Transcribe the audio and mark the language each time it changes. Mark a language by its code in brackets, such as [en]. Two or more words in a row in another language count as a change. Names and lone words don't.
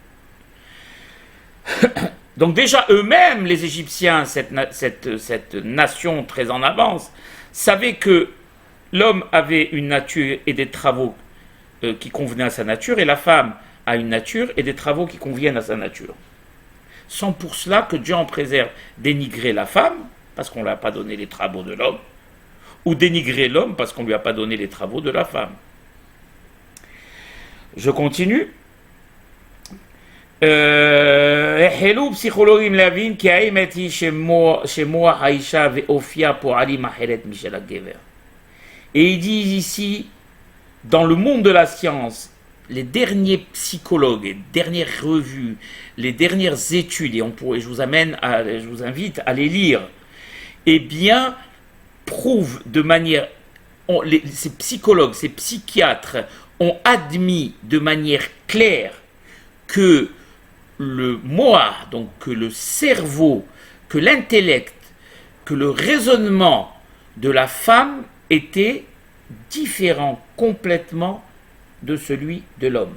[fr] Donc déjà eux-mêmes, les Égyptiens, cette nation très en avance, savaient que l'homme avait une nature et des travaux qui convenaient à sa nature, et la femme a une nature et des travaux qui conviennent à sa nature. Sans pour cela que Dieu en préserve dénigrer la femme, parce qu'on ne lui a pas donné les travaux de l'homme, ou dénigrer l'homme parce qu'on ne lui a pas donné les travaux de la femme. Je continue. [he] החלו פסיכולוגים להבין כי האמת היא שמוח האישה ואופיה פועלים אחרת משל הגבר. [fr] Et ils disent ici, dans le monde de la science, les derniers psychologues, les dernières revues, les dernières études, et je vous invite à les lire, eh bien, prouvent de manière, ces psychologues, ces psychiatres ont admis de manière claire que le moi, donc que le cerveau, que l'intellect, que le raisonnement de la femme était différent complètement de celui de l'homme.